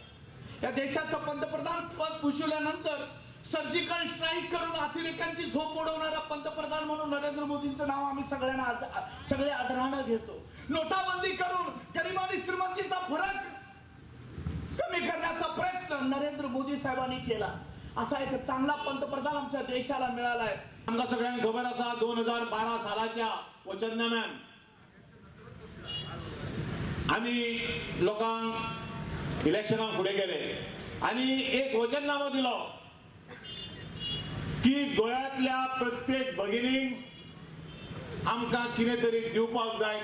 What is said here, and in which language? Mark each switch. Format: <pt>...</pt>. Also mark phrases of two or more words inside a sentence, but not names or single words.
<mr>या देशाचं पंतप्रधान पद भूषवल्यानंतर सर्जिकल स्ट्राईक करून अतिरेक्यांची झोप उडवणारा पंतप्रधान म्हणून नरेंद्र मोदींचं नाव आम्ही सगळे आदरानं घेतो. नोटाबंदी करून गरीब आणि श्रीमंतीचा फरक कमी करण्याचा प्रयत्न नरेंद्र मोदी साहेबांनी केला. असा एक चांगला पंतप्रधान आमच्या देशाला मिळालाय.</mr> <kok>आमका सगळ्यांना खबर असा 2012 सालाच्या वचननाम्यान आम्ही लोकांक इलेक्शनाक फुडें गेले आणि एक वचननामो दिलो की गोंयांतल्या प्रत्येक भगिनीक आमकां कितें तरी दिवपाक जाय.</kok>